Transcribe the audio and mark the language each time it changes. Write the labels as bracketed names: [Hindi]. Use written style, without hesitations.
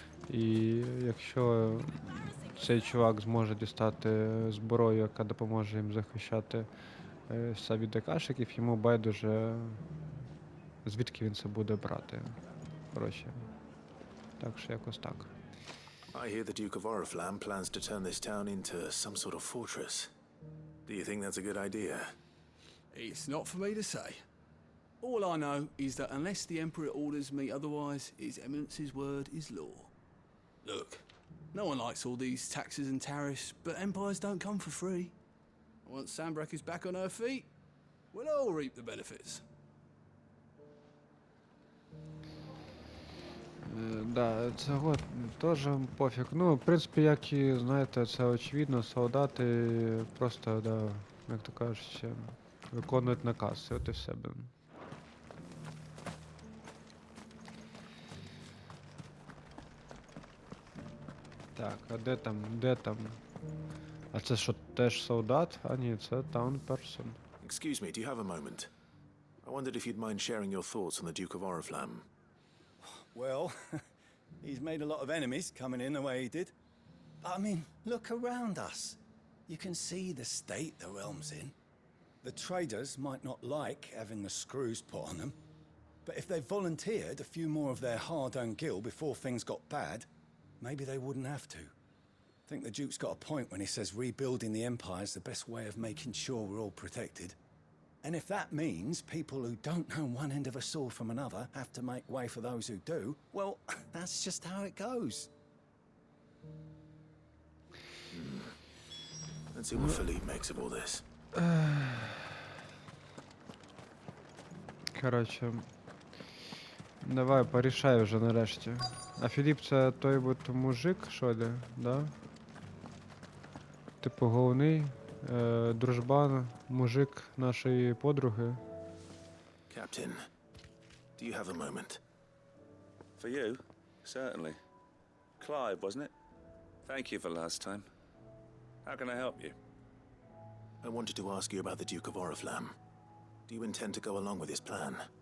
[Ukrainian] І якщо цей чувак зможе дістати зброю, яка допоможе їм захищати себе від акашиків, йому байдуже, звідки він це буде брати. Коротше, так що якось так. [English] I hear the Duke of Oriflamme plans to turn this town into some sort of fortress. Do you think that's a good idea? It's not for me to say. All I know is that unless the Emperor orders me otherwise, His Eminence's word is law. Look, no one likes all these taxes and tariffs, but empires don't come for free. Once Sanbreque is back on her feet, we'll all reap the benefits. [Ukrainian] Да, це от теж пофіг. Ну, в принципі, як і, знаєте, це очевидно, солдати просто, да, як то кажуть, виконують наказ, і от і все. Так, а де там? А це що, теж солдат? А ні, це [English] town person. Excuse me, do you have a moment? I wondered if you'd mind sharing your thoughts on the Duke of Oriflamme. Well, he's made a lot of enemies coming in the way he did. I mean, look around us. You can see the state the realm's in. The traders might not like having the screws put on them, but if they volunteered a few more of their hard-earned gil before things got bad, maybe they wouldn't have to. I think the Duke's got a point when he says rebuilding the Empire's the best way of making sure we're all protected. And if that means people who don't know one end of a sword from another have to make way for those who do, well, that's just how it goes. Let's see what Philippe makes of all this. [Ukrainian] Коротше, давай, порішай вже нарешті. А Філіп це той от мужик, що ли, да? Типу головний, дружбан, мужик нашої подруги. [English] Captain, do you have a moment? For you? Certainly. Clive, wasn't it? Thank you for last time. How can I help you? I wanted to ask you about the Duke of Oriflamme. Do you intend to go along with his plan?